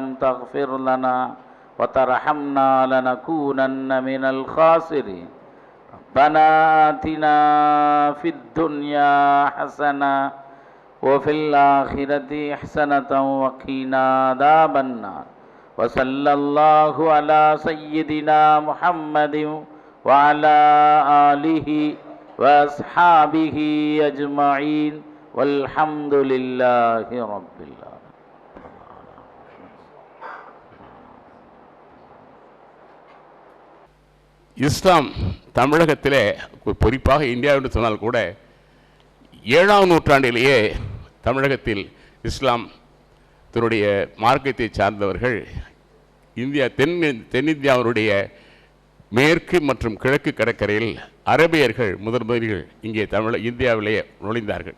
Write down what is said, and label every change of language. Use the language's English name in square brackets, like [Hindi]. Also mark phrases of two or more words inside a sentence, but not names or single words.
[Arabic] تغفر لنا وترحمنا لنكونن من الخاسرين ربنا آتنا في الدنيا حسنة وفي الآخرة حسنة وقنا عذاب النار وصلى الله على سيدنا محمد وعلى آله وأصحابه أجمعين والحمد لله رب العالمين. [Tamil] இஸ்லாம் தமிழகத்திலே குறிப்பாக இந்தியா என்று சொன்னால் கூட 7ஆம் நூற்றாண்டிலேயே தமிழகத்தில் இஸ்லாம் தன்னுடைய மார்க்கத்தை சார்ந்தவர்கள் தென்னிந்தியாவுடைய மேற்கு மற்றும் கிழக்கு கடற்கரையில் அரபியர்கள் முதலில் இங்கே இந்தியாவிலேயே நுழைந்தார்கள்.